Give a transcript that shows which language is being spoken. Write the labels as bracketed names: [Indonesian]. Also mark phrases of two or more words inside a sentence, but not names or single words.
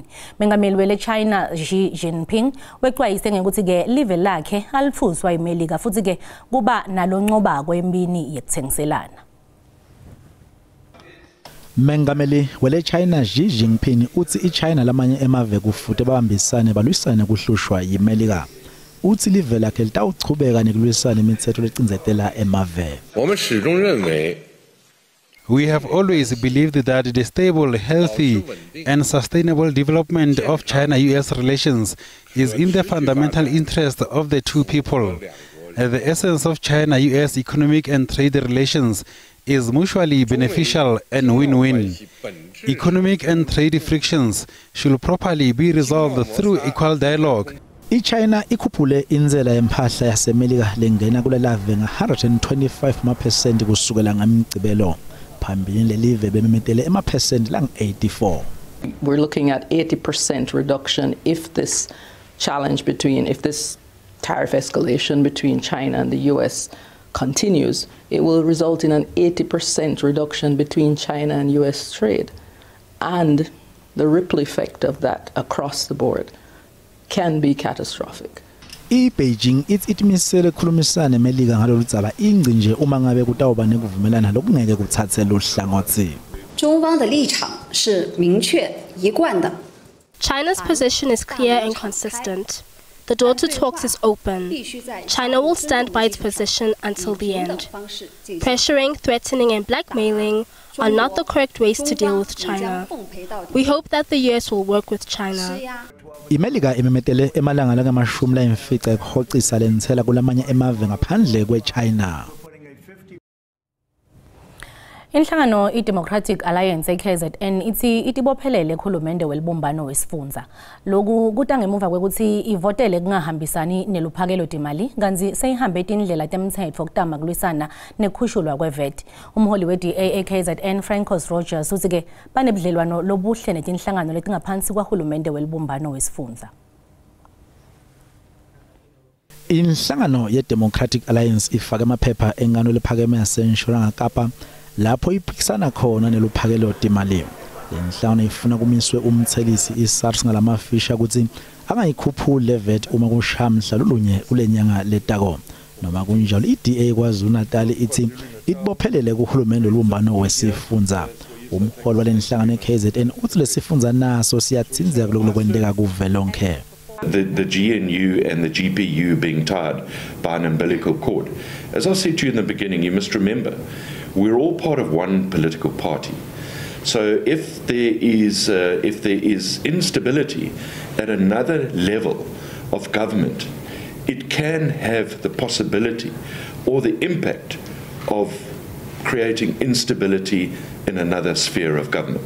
[Swati] Mengameli weleChina Xi Jinping wexwayise ngekuthi ke live lakhe alifuswa imelika futhi ke kuba naloncoba kwembini yekuthengiselana. Mengameli wele China Xi Jinping uthi iChina lamanye emave kufute babambisane balwisane kuhlushwa yimelika. Uthi live lakhe litawuchubeka nekulwisana imithetho lecinzetela emave. [English] We have always believed that the stable, healthy and sustainable development of China-US relations is in the fundamental interest of the two people. The essence of China-US economic and trade relations is mutually beneficial and win-win. Economic and trade frictions should properly be resolved through equal dialogue. [Swati] iChina ikhuphule indzela yempahla yasemelika lengena kulelave nga-125% kusukela ngamgcibelo. Phambili lelive bememetele emaphesenti lang-84. [English] We're looking at 80% reduction if this tariff escalation between China and the US continues. It will result in an 80% reduction between China and US trade. And the ripple effect of that across the board can be catastrophic. [Swati] Beijing itimisele khulumisana nemelika ngalolu dzaba ingci nje uma ngabe kutawuba nekuvumelana lokungeke kuthathele uhlangothi. [English] China's position is clear and consistent. The door to talks is open. China will stand by its position until the end. Pressuring, threatening and blackmailing are not the correct ways to deal with China. We hope that the US will work with China. [Swati] Imelika imemetele emalanga langamashumi layimfica ekuhocisa lentsela kulamanye emave ngaphandle kweChina. Inhlangano iDemocratic Alliance KZN ithi itibophelele khulumende welibumbano wesifundza. Loku kuta ngemuva kwekuthi ivotele kungahambisani neluphakelo timali kanzi seyihambe tindlela temthetho kutama kulwisana nekhushulwa kweVAT. Umholi we-DA KZN Francos Rogers uthi ke banebudlelwano lobuhle netinhlangano letingaphansi kwahulumende welibumbano wesifundza. Inhlangano ye-Democratic Alliance ifake amaphepha engano lephakeme yaseNtshonalanga Kapa lapho iphikisana khona neluphakelo timali. Lenhlangano ifuna kumiswe umthelisi iSARS ngalamafisha ukuthi angayikhuphule VAT uma kushamhla lolunye kulenyanga letako. Noma kunjalo iDA KwaZulu-Natal ithi itibophelele kuhulumende olubumbano wesifundza. Umholi walenhlangano eKZN uthi lesifundza naso siyathinzeka lokwendeka kuvelonke. [English] The GNU and the GPU being tied by an umbilical cord. As I said to you in the beginning, you must remember, we're all part of one political party. So if there is instability at another level of government, it can have the possibility or the impact of creating instability in another sphere of government.